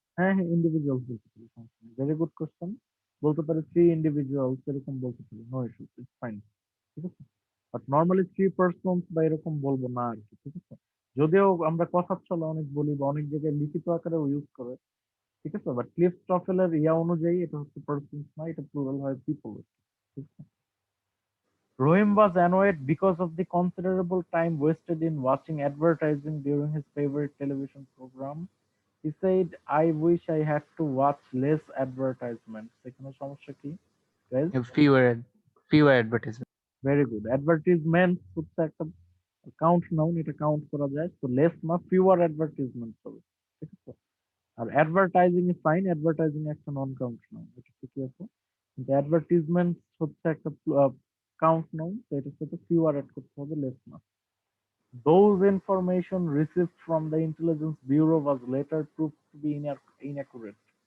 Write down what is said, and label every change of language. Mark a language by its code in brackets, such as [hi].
[bn] হ্যাঁ হ্যাঁ, ইন্ডিভিজুয়ালস বলতে পারি, ভেরি গুড কোশ্চেন, বলতে পারি [en] 3 individuals [bn] এরকম বলতে পারি, [en] no issues, it's fine, [bn] ঠিক আছে। বাট নর্মালি [en] 3 persons [bn] বা এরকম বলবো না আর কি, ঠিক আছে। যদিও আমরা কথার ছলে অনেক বলি বা অনেক জায়গায় লিখিত আকারেও ইউজ করে, ঠিক আছে, বাট ক্লিফ টফেলের ইয়া অনুযায়ী এটা হচ্ছে পার্সনস না, এটা প্লুরাল হয় পিপল, ঠিক আছে। [en] Rohim was annoyed because of the considerable time wasted in watching advertising during his favorite television program. He said, I wish I had to watch less advertisements. [bn] এখানে সমস্যা কি guys? [en] Fewer fewer advertisement. Very good. [bn] Advertisement হচ্ছে একটা count noun, এটা count করা যায়, তো less না ফিউয়ার অ্যাডভার্টিজমেন্ট হবে, ঠিক আছে। আর অ্যাডভার্টাইজিং ইজ ফাইন, অ্যাডভার্টাইজিং একটা নন কাউন্ট নাউন, এটা ঠিকই আছে, কিন্তু অ্যাডভার্টিজমেন্ট হচ্ছে একটা কাউন্ট নাউন, তো এটার সাথে ফিউয়ার অ্যাড করতে হবে, লেস না। [en] Those information received from the intelligence bureau was later proved to be inaccurate.